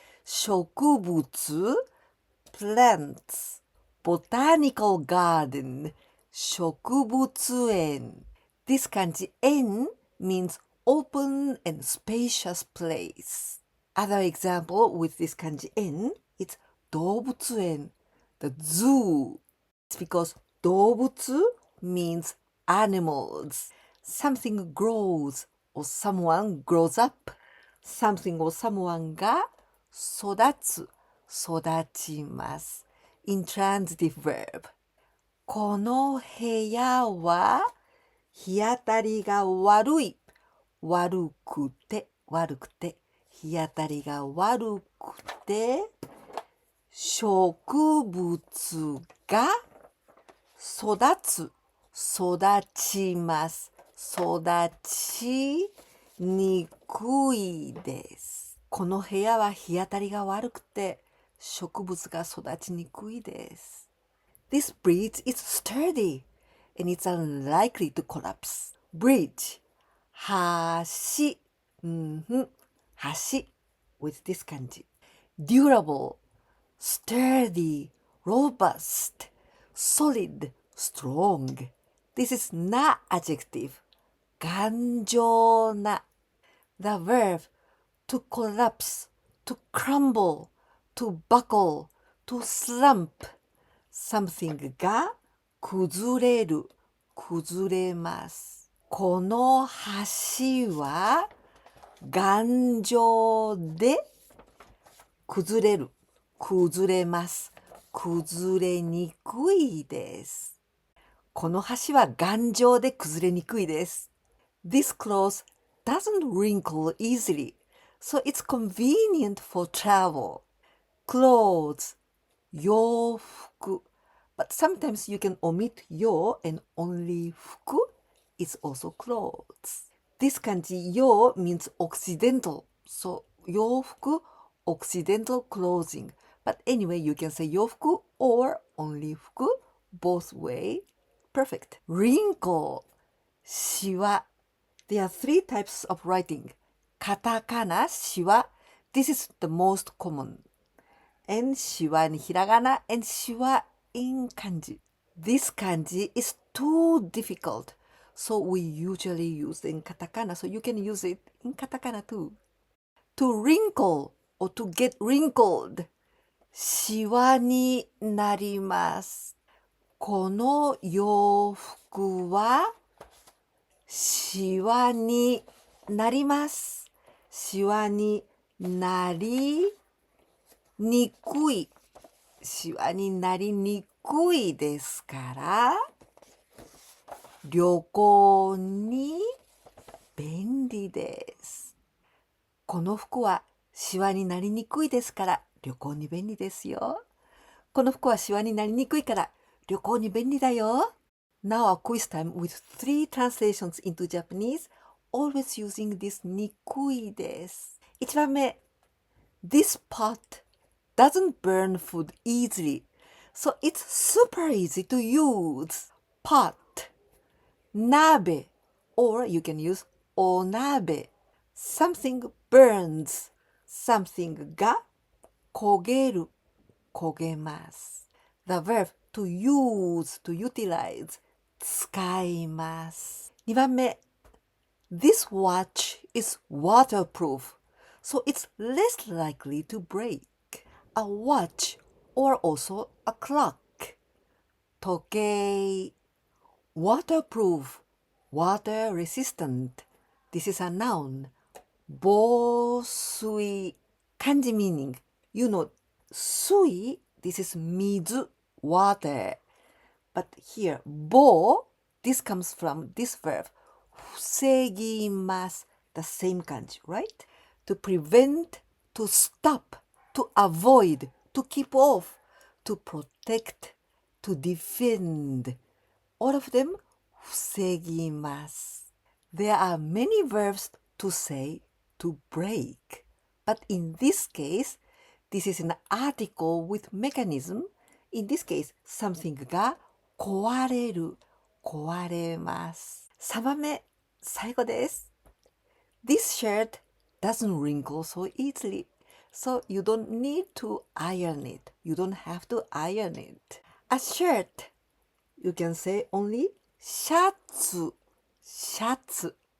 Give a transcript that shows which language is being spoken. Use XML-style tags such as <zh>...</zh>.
<en>植物 plants botanical garden 植物園 This 漢字 園 means open and spacious place. Other example with this 漢字 園 it's 動物園 the zoo. It's because 動物 means animals. Something grows or someone grows up. Something or someone</en> <ja>が育つ、育ちます。</ja> <en>Intransitive verb.</en> <ja>この部屋は日当たりが悪い。悪くて、悪くて。日当たりが悪くて。植物が育つ、育ちます。育ちにくいです。この部屋は日当たりが悪くて植物が育ちにくいです。</ja> <en>This bridge is sturdy and it's unlikely to collapse. Bridge 橋、橋 with this 漢字。 Durable sturdy, robust, solid, strong. This is not adjective. 頑丈な The verb to collapse, to crumble, to buckle, to slump.</en> <ja>Something が崩れる、崩れます。この橋は頑丈で崩れる。崩れます。崩れにくいです。この橋は頑丈で崩れにくいです。</ja> <en>This cloth doesn't wrinkle easily, so it's convenient for travel. Clothes, 洋服.But sometimes you can omit 洋 and only 服 is also clothes. This kanji 洋 means occidental, so 洋服 occidental clothing. But anyway, you can say 洋服 or only 服, both way. Perfect. Wrinkle, シワ.There are three types of writing. Katakana, シワ. This is the most common. And シワ in Hiragana and シワ in Kanji. This kanji is too difficult, so we usually use it in Katakana, so you can use it in Katakana too. To wrinkle or to get wrinkled,</en> <ja>シワになります。この洋服はシワになります。シワになりにくい。シワになりにくいですから、旅行に便利です。この服はシワになりにくいですから、旅行に便利ですよ。この服はシワになりにくいから、旅行に便利だよ。</ja> <en>Now a quiz time with 3 translations into Japanese, always using this nikui です。</en> <ja>1番目、</ja> <en>This pot doesn't burn food easily, so it's super easy to use. Pot, 鍋, or you can use お鍋. Something burns, something</en> <ja>が焦げる、焦げます。</ja> <en>The verb to use, to utilize, 使います。</en> <ja>2番目、</ja> <en>This watch is waterproof, so it's less likely to break. A watch or also a clock. 時計 waterproof, water resistant. This is a noun. 防水 kanji meaning. You know, 水, this is 水 water. But here, 防, this comes from this verb. 防ぎます the same kanji, right? To prevent, to stop, to avoid, to keep off, to protect, to defend. All of them 防ぎます. There are many verbs to say to break. But in this case, this is an article with mechanism. In this case, something</en> <ja>が壊れる、壊れます。 3番目、最後です。</ja> <en>This shirt doesn't wrinkle so easily, so you don't need to iron it. You don't have to iron it. A shirt, you can say only シャツ、シャツ.</en>